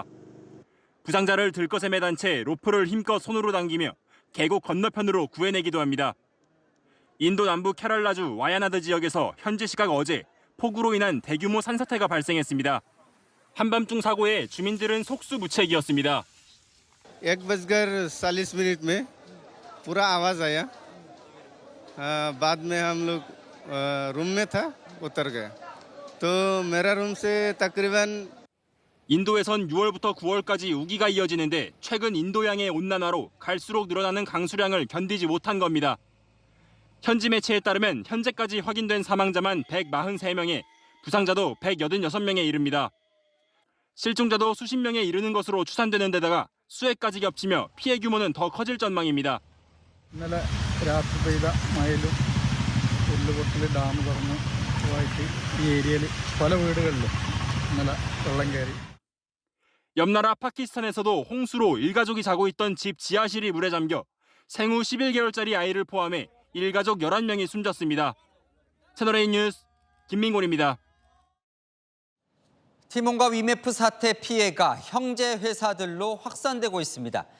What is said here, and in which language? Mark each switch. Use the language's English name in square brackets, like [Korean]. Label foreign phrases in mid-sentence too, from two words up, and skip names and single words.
[Korean] 부상자를 들것에 매단 채 로프를 힘껏 손으로 당기며 계곡 건너편으로 구해내기도 합니다. 인도 남부 케랄라주 와야나드 지역에서 현지 시각 어제 폭우로 인한 대규모 산사태가 발생했습니다. 한밤중 사고에 주민들은 속수무책이었습니다. [Hindi] 1:40 में पूरा आवाज आया बाद में हम लोग रूम में था उतर गए तो मेरा रूम से तकरीबन [Korean] 인도에선 6월부터 9월까지 우기가 이어지는데 최근 인도양의 온난화로 갈수록 늘어나는 강수량을 견디지 못한 겁니다. 현지 매체에 따르면 현재까지 확인된 사망자만 143명에 부상자도 186명에 이릅니다. 실종자도 수십 명에 이르는 것으로 추산되는 데다가 수해까지 겹치며 피해 규모는 더 커질 전망입니다. [Malayalam] ഇന്നലെ രാത്രി പെയ്ത മഴയിലും ഉരുളുപൊട്ടൽ ഡാം തുറന്ന് പോയിട്ട് ഈ ഏരിയയിൽ പല വീടുകളിലും ഇന്നലെ വെള്ളം കയറി. [Korean] 옆나라 파키스탄에서도 홍수로 일가족이 자고 있던 집 지하실이 물에 잠겨 생후 11개월짜리 아이를 포함해 일가족 11명이 숨졌습니다. 채널A 뉴스 김민곤입니다. 티몬과 위메프 사태 피해가 형제 회사들로 확산되고 있습니다.